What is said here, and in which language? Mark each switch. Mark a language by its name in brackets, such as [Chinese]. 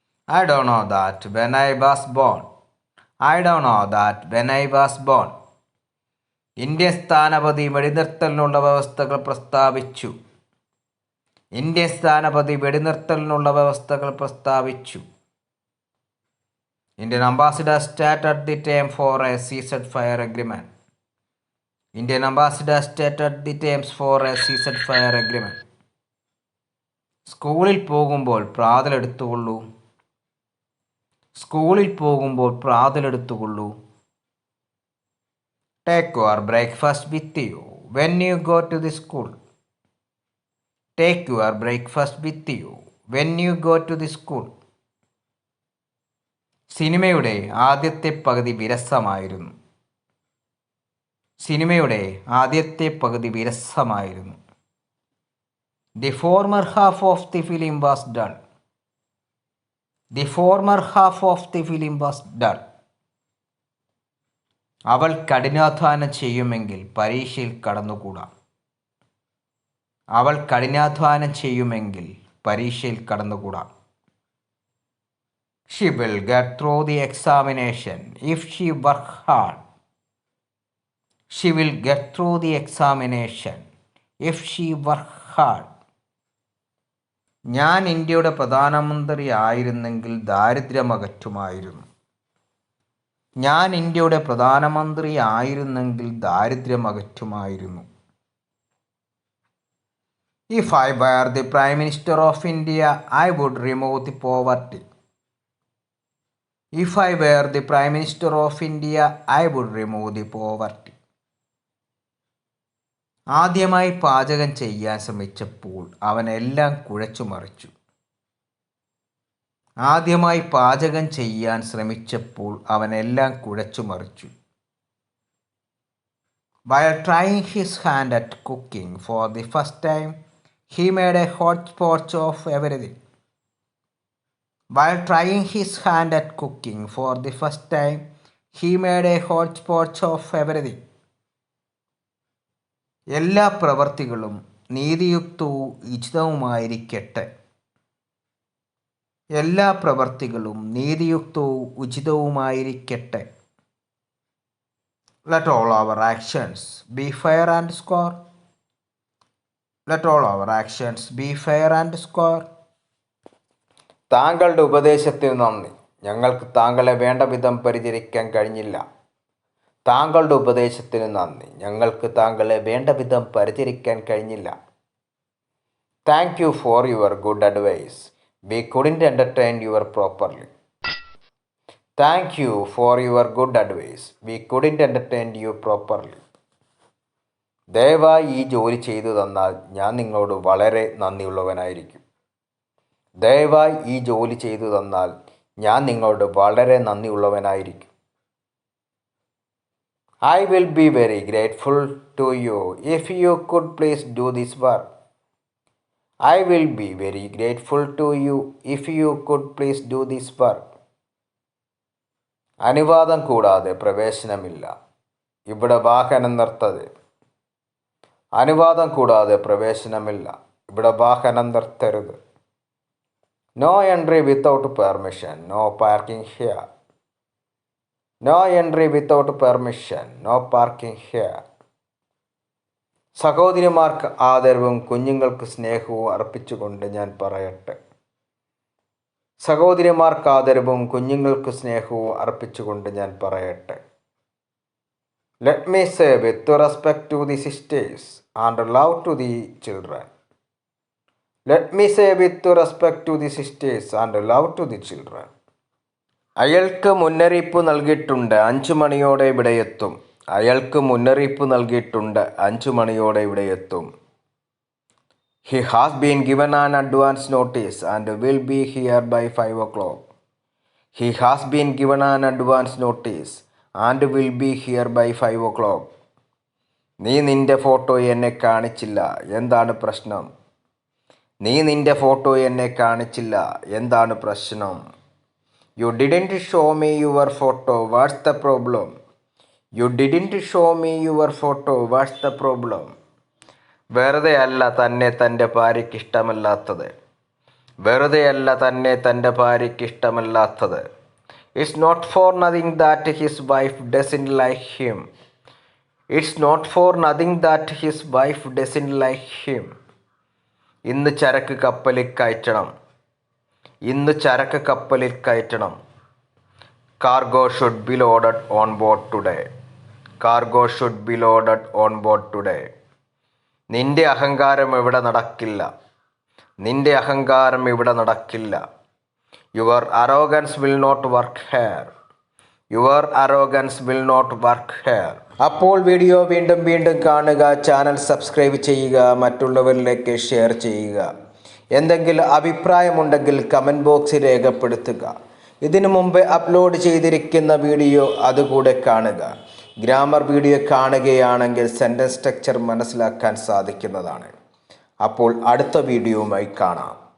[English] I don't know that when I was born. I don't know that when I was born. [Malayalam] Indian സ്ഥാനപതി വെടിനിർത്തലിനുള്ള വ്യവസ്ഥകൾ പ്രസ്താവിച്ചു. Indian സ്ഥാനപതി വെടിനിർത്തലിനുള്ള വ്യവസ്ഥകൾ പ്രസ്താവിച്ചു. [English] Indian ambassador stated the terms for a ceasefire agreement. Indian ambassador stated the terms for a ceasefire agreement. [Malayalam] സ്കൂളിൽ പോകുമ്പോൾ പ്രാതലെടുത്തുകൊള്ളൂ. സ്കൂളിൽ പോകുമ്പോൾ പ്രാതലെടുത്തുകൊള്ളൂ. [English] Take your breakfast with you when you go to the school. Take your breakfast with you when you go to the school. [Malayalam] സിനിമയുടെ ആദ്യത്തെ പകുതി വിരസമായിരുന്നു. സിനിമയുടെ ആദ്യത്തെ പകുതി വിരസമായിരുന്നു. [English] The former half of the film was dull. The former half of the film was dull. [Malayalam] അവൾ കഠിനാധ്വാനം ചെയ്യുമെങ്കിൽ പരീക്ഷയിൽ കടന്നുകൂടാ. അവൾ കഠിനാധ്വാനം ചെയ്യുമെങ്കിൽ പരീക്ഷയിൽ കടന്നുകൂടാ. [English] She will get through the examination if she work hard. She will get through the examination if she work hard. [Malayalam] ഞാൻ ഇന്ത്യയുടെ പ്രധാനമന്ത്രി ആയിരുന്നെങ്കിൽ ദാരിദ്ര്യമകറ്റുമായിരുന്നു. ഞാൻ ഇന്ത്യയുടെ പ്രധാനമന്ത്രി ആയിരുന്നെങ്കിൽ ദാരിദ്ര്യമകറ്റുമായിരുന്നു. [English] If I were the Prime Minister of India, I would remove the poverty. If I were the Prime Minister of India, I would remove the poverty. [Malayalam] ആദ്യമായി പാചകം ചെയ്യാൻ ശ്രമിച്ചപ്പോൾ അവൻ എല്ലാം കുഴച്ചു മറിച്ചു. ആദ്യമായി പാചകം ചെയ്യാൻ ശ്രമിച്ചപ്പോൾ അവൻ എല്ലാം കുഴച്ചു മറിച്ചു. [English] While trying his hand at cooking for the first time, he made a hodgepodge of everything. While trying his hand at cooking for the first time, he made a hodgepodge of everything. [Malayalam] എല്ലാ പ്രവർത്തികളും നീതിയുക്തവും ഉചിതവുമായിരിക്കട്ടെ. എല്ലാ പ്രവർത്തികളും നീതിയുക്തവും ഉചിതവുമായിരിക്കട്ടെ. [English] Let all our actions be fair and square. Let all our actions be fair and square. [Malayalam] താങ്കളുടെ ഉപദേശത്തിന് നന്ദി. ഞങ്ങൾക്ക് താങ്കളെ വേണ്ട വിധം പരിചരിക്കാൻ കഴിഞ്ഞില്ല. താങ്കളുടെ ഉപദേശത്തിന് നന്ദി. ഞങ്ങൾക്ക് താങ്കളെ വേണ്ട വിധം പരിചരിക്കാൻ കഴിഞ്ഞില്ല. [English] Thank you for your good advice. We couldn't entertain you properly. Thank you for your good advice. We couldn't entertain you properly. [Malayalam] ദയവായി ഈ ജോലി ചെയ്തു തന്നാൽ ഞാൻ നിങ്ങളോട് വളരെ നന്ദിയുള്ളവനായിരിക്കും. ദയവായി ഈ ജോലി ചെയ്തു തന്നാൽ ഞാൻ നിങ്ങളോട് വളരെ നന്ദിയുള്ളവനായിരിക്കും. [English] I will be very grateful to you if you could please do this work. I will be very grateful to you if you could please do this work. [Malayalam] അനുവാദം കൂടാതെ പ്രവേശനമില്ല. ഇവിടെ വാഹനം നിർത്തരുത്. അനുവാദം കൂടാതെ പ്രവേശനമില്ല. ഇവിടെ വാഹനം നിർത്തരുത്. [English] No entry without permission. No parking here. No entry without permission. No parking here. [Malayalam] സഹോദരിമാർക്ക് ആദരവും കുഞ്ഞുങ്ങൾക്ക് സ്നേഹവും അർപ്പിച്ചുകൊണ്ട് ഞാൻ പറയട്ടെ. സഹോദരിമാർക്ക് ആദരവും കുഞ്ഞുങ്ങൾക്ക് സ്നേഹവും അർപ്പിച്ചുകൊണ്ട് ഞാൻ പറയട്ടെ. [English] Let me say with respect to the sisters and love to the children. Let me say with respect to the sisters and love to the children. [Malayalam] അയാൾക്ക് മുന്നറിയിപ്പ് നൽകിയിട്ടുണ്ട് 5 മണിയോടെ ഇവിടെ എത്തും. അയാൾക്ക് മുന്നറിയിപ്പ് നൽകിയിട്ടുണ്ട് 5 മണിയോടെ ഇവിടെ എത്തും. [English] He has been given an advance notice and will be here by 5 o'clock. He has been given an advance notice and will be here by 5 o'clock. [Malayalam] നീ നിന്റെ ഫോട്ടോ എന്നെ കാണിച്ചില്ല. എന്താണ് പ്രശ്നം? നീ നിന്റെ ഫോട്ടോ എന്നെ കാണിച്ചില്ല. എന്താണ് പ്രശ്നം? [English] You didn't show me your photo. What's the problem? You didn't show me your photo. What's the problem? [Malayalam] വെറുതെയല്ല തന്നെ തൻ്റെ ഭാര്യയ്ക്ക് ഇഷ്ടമല്ലാത്തത്. വെറുതെയല്ല തന്നെ തൻ്റെ ഭാര്യയ്ക്ക് ഇഷ്ടമല്ലാത്തത്. [English] It's not for nothing that his wife doesn't like him. It's not for nothing that his wife doesn't like him. [Malayalam] ഇന്ന് ചരക്ക് കപ്പലിൽ കയറ്റണം. ഇന്ന് ചരക്ക് കപ്പലിൽ കയറ്റണം. [English] Cargo should be loaded on board today. Cargo should be loaded on board today. [Malayalam] നിന്റെ അഹങ്കാരം ഇവിടെ നടക്കില്ല. നിന്റെ അഹങ്കാരം ഇവിടെ നടക്കില്ല. [English] Your arrogance will not work here. Your arrogance will not work here. [Malayalam] അപ്പോൾ വീഡിയോ വീണ്ടും വീണ്ടും കാണുക, ചാനൽ സബ്സ്ക്രൈബ് ചെയ്യുക, മറ്റുള്ളവരിലേക്ക് ഷെയർ ചെയ്യുക. എന്തെങ്കിലും അഭിപ്രായമുണ്ടെങ്കിൽ കമൻറ്റ് ബോക്സിൽ രേഖപ്പെടുത്തുക. ഇതിനു മുമ്പ് അപ്ലോഡ് ചെയ്തിരിക്കുന്ന വീഡിയോ അതുകൂടെ കാണുക. ഗ്രാമർ വീഡിയോ കാണുകയാണെങ്കിൽ സെൻറ്റൻസ് സ്ട്രക്ചർ മനസ്സിലാക്കാൻ സാധിക്കുന്നതാണ്. അപ്പോൾ അടുത്ത വീഡിയോയുമായി കാണാം.